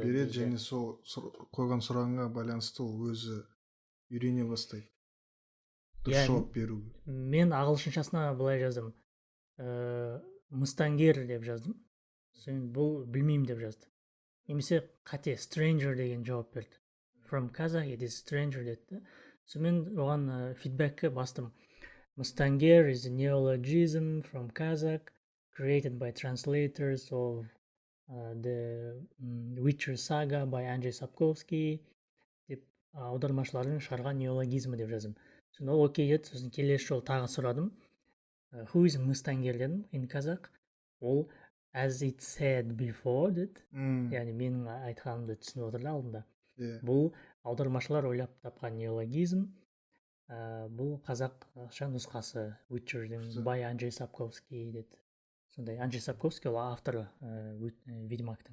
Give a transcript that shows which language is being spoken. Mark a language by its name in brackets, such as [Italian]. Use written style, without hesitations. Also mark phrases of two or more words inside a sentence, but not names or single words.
[Kazakh] Береді, және сол қойған сұрағыңа байланысты ол өзі үйрене бастайды. Дұрыс жауап беру. Мен ағылшыншасына былай жаздым. Мыстангер деп жаздым. Соң бұл білмеймін деп жазды. Немесе қате stranger деген жауап берді. [English] From Kazakh it is stranger деді. [Kazakh] Сомен оған фидбэкке бастым. [English] Мыстангер is a neologism from Kazakh created by translators of the Witcher saga by Andrei Sapkowski [Kazakh] деп аудармашылардың шығарған неологизмі деп жаздым. Сосын ол окей еді. Сосын келесі жол тағы сұрадым. [English] Who is Мыстангер дедім in Kazakh. Ол as it said before деді. [Kazakh] Яғни менің айтқанымды түсініп отырды алдында. Бұл аудармашылар ойлап тапқан неологизм. Бұл қазақша нұсқасы Witcher'дің by Andrei Sapkowski деді. Сондай Andrei Sapkowski ол авторы Ведьмактың.